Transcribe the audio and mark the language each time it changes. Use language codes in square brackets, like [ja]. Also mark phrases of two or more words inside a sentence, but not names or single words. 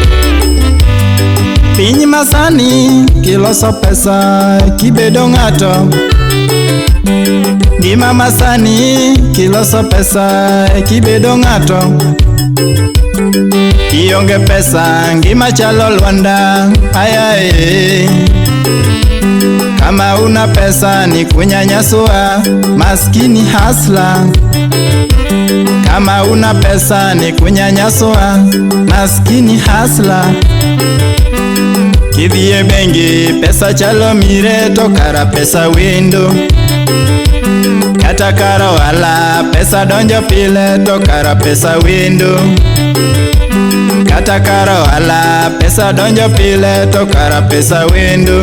[luo] Piny masani kiloso pesa kibedo ng'ato. Gima masani kiloso pesa kibedo ng'ato. Kionge pesa ngima chalo Lwanda. Ayaye, [sw] kama una pesa ni kunyanyaswa, maskini hasla. Kama una pesa ni kunyanyaswa, maskini hasla. [luo] Kidhie bengi pesa chalo mire to kara pesa wendo. Kata kara wala pesa donjo pile to kara pesa wendo. Kata kara wala pesa donjo pile to kara pesa wendo.